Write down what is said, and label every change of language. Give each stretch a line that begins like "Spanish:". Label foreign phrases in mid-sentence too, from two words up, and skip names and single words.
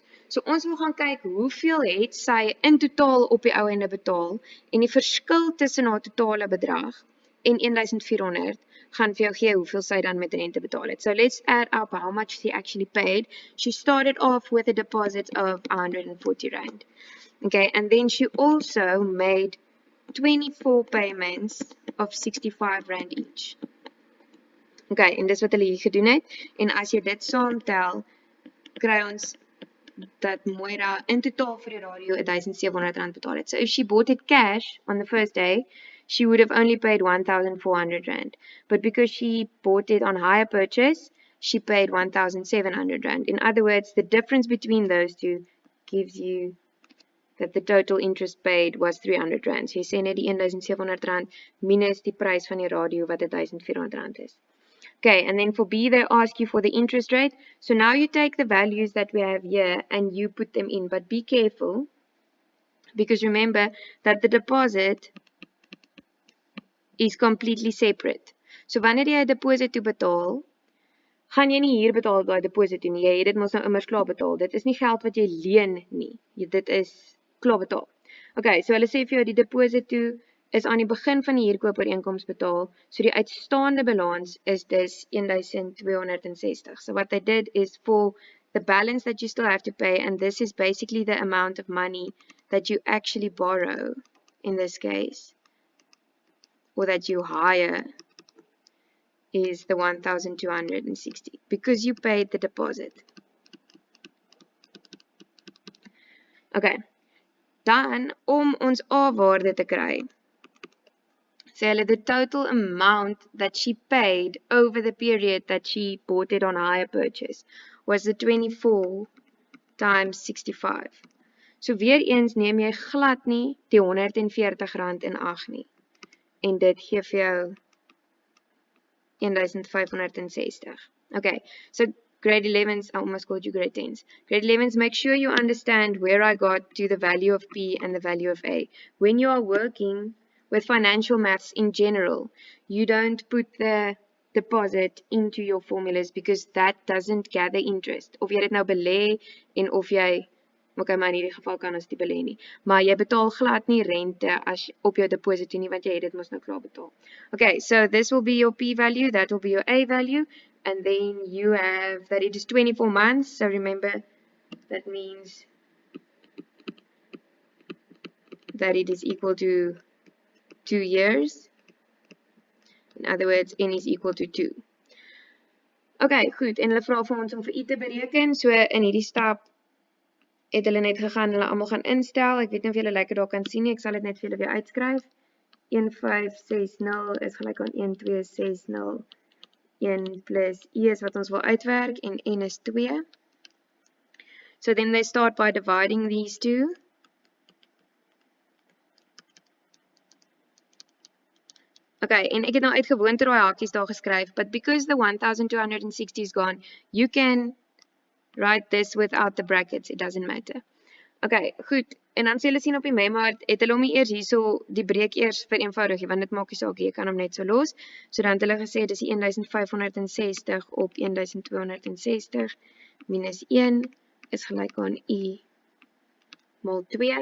Afrikaans: So ons wil gaan kyk hoeveel het sy in totaal op die ou ende betaal en die verskil tussen haar totale bedrag en R1,400 gaan vir jou gee hoeveel sy dan met rente betaal het.
English: So let's add up how much she actually paid. She started off with a deposit of R140. Okay, and then she also made 24 payments of R65 each.
Afrikaans: Okay, en dis wat hulle hier gedoen het. En as jy dit saamtel, kry ons dat Moira in totaal vir die radio R1,700 betaal het.
English: So if she bought it cash on the first day, she would have only paid R1,400. But because she bought it on hire purchase, she paid R1,700. In other words, the difference between those two gives you that the total interest paid was R300.
Afrikaans: So jy sê net die R1,700 minus die prys van die radio wat R1,400 is.
English: Okay, and then for B, they ask you for the interest rate. So now you take the values that we have here and you put them in. But be careful, because remember that the deposit is completely separate.
Afrikaans: So wanneer jy 'n deposit toe betaal, gaan jy nie hier betaal by deposit nie. Jy het dit mos nou immers klaar betaal. Dit is nie geld wat jy leen nie. Dit is klaar betaal. Okay, so hulle sê vir jou die deposit toe is aan die begin van die huurkoopooreenkoms betaal, so die uitstaande balans is dus 1,260.
English: So what they did is for the balance that you still have to pay, and this is basically the amount of money that you actually borrow in this case, or that you hire, is the 1,260 because you paid the deposit. Okay,
Afrikaans: dan om ons A-waarde te kry, sê hulle
English: the total amount that she paid over the period that she bought it on hire purchase was the 24 times 65.
Afrikaans: So weer eens neem jy glad nie die R140 in ag nie. En dit gee vir jou 1560.
English: Okay, so grade 11s, I almost called you grade 10s. Grade 11s, make sure you understand where I got to the value of P and the value of A. When you are working with financial maths in general, you don't put the deposit into your formulas because that doesn't gather interest.
Afrikaans: Of jy dit nou belê en of jy, okay, maar in hierdie geval kan ons die belê nie, maar jy betaal glad nie rente as op jou deposit nie, want jy het dit mos nou klaar betaal.
English: Okay, so this will be your P value, that will be your A value, and then you have that it is 24 months, so remember that means that it is equal to 2 years. In other words, N is equal to 2.
Afrikaans: Okay, goed, en hulle vra vir ons om vir I te bereken, so in hierdie stap het hulle net gegaan, hulle almal gaan instel, ek weet nie of julle lekker daar kan sien nie, ek sal dit net vir julle weer uitskryf. 1560 is gelyk aan 1260, 1 plus I is wat ons wil uitwerk, en N is 2.
English: So then they start by dividing these two.
Afrikaans: Okay, en ek het nou uit gewoonte daai hakies daar geskryf,
English: but because the 1260 is gone, you can write this without the brackets, it doesn't matter.
Afrikaans: Okay, goed, en dan sê hulle sien op die memo, het hulle hom nie eers hierso die breek eers vereenvoudig, want dit maak nie saak, jy kan hom net so los. So dan het hulle gesê, dis die 1560 op 1260 minus 1 is gelyk aan I mal 2.